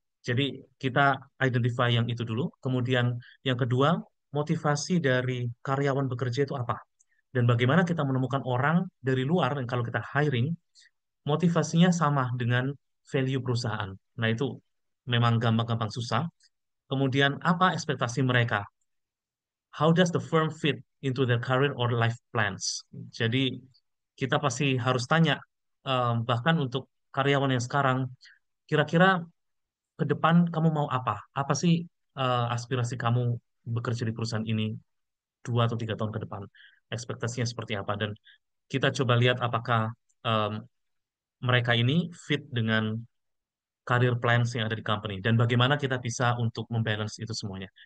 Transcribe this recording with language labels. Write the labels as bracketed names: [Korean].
[Indonesian] Jadi kita identify yang itu dulu, kemudian yang kedua, motivasi dari karyawan bekerja itu apa? Dan bagaimana kita menemukan orang dari luar, dan kalau kita hiring, motivasinya sama dengan value perusahaan. Nah, itu memang gampang-gampang susah. Kemudian, apa ekspektasi mereka? [English] How does the firm fit into their career or life plans? [Indonesian] Jadi, kita pasti harus tanya, bahkan untuk karyawan yang sekarang, kira-kira ke depan kamu mau apa? Apa sih aspirasi kamu bekerja di perusahaan ini 2 atau 3 tahun ke depan? Ekspektasinya seperti apa? Dan kita coba lihat apakah em, mereka ini fit dengan career plans yang ada di company dan bagaimana kita bisa untuk membalance itu semuanya.